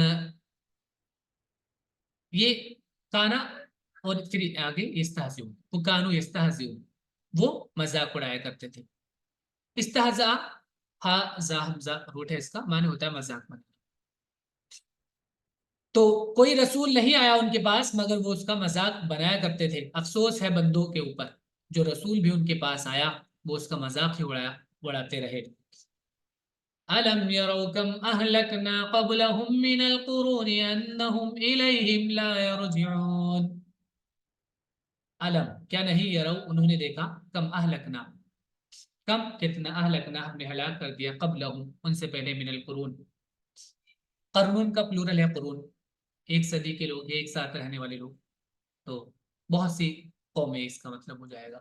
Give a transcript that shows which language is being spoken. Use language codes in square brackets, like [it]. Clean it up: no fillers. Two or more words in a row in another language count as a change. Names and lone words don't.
[ur] یہ کانا، اور پھر آگے یستہزئون، وہ [ar] کانو یستہزئون، [ur] وہ مذاق اڑایا کرتے تھے، استہزاء، ہا زا حمزہ روٹ ہے اس کا، معنی ہوتا ہے مذاق بنانا، تو کوئی رسول نہیں آیا ان کے پاس مگر وہ اس کا مذاق بنایا کرتے تھے، افسوس ہے بندوں کے اوپر، جو رسول بھی ان کے پاس آیا وہ اس کا مذاق ہی اڑاتے رہے۔ [ar] ألم يروا كم أهلكنا قبلهم من القرون أنهم إليهم لا يرجعون. [ur] الم کیا نہیں، یرو انہوں نے دیکھا, [ar] كم أهلكنا [ur] کم کتنا، اہلکنا ہم نے ہلاک کر دیا، قبلہم ان سے پہلے, [ar] من القرون, [ur] قرون کا پلورل ہے قرون، ایک صدی کے لوگ، ایک ساتھ رہنے والے لوگ، تو بہت سی قومیں اس کا مطلب ہو جائے گا.